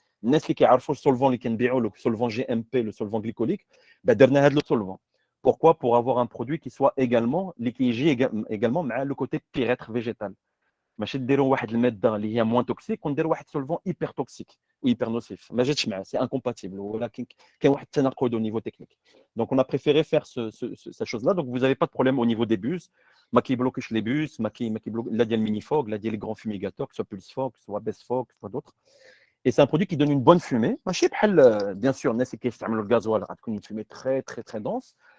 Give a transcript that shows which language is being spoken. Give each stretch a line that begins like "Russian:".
Arabic: الناس اللي كيعرفوا السولفون اللي كنبيعوا
French: le solvant GMP, le solvant glycolique,
Arabic: درنا هذا
French: le solvant. Pourquoi? Pour avoir un produit qui soit également, qui gère également le côté pyrètre végétal.
Arabic: ماشي ديروا واحد الماده اللي هي
French: moins toxique
Arabic: ونديروا واحد
French: solvant hyper toxique ou hyper nocif.
Arabic: ما جاتش معاه,
French: c'est incompatible.
Arabic: ولكن كاين واحد التناقض
French: au niveau technique. Donc on a préféré faire cette chose-là. Donc vous n'avez pas de problème au niveau des bus.
Arabic: ما كيبلوكيش
French: les bus,
Arabic: ما كيبلوك لا ديال
French: Minifog,
Arabic: لا ديال
French: les grands fumigateurs, que ce soit Pulsefog, que ce soit Bestfog, que ce soit d'autres. Et c'est un produit qui donne une bonne fumée.
Arabic: ماشي بحال
French: bien sûr
Arabic: الناس اللي كيستعملوا الغازوال غتكون
French: une fumée très très très dense.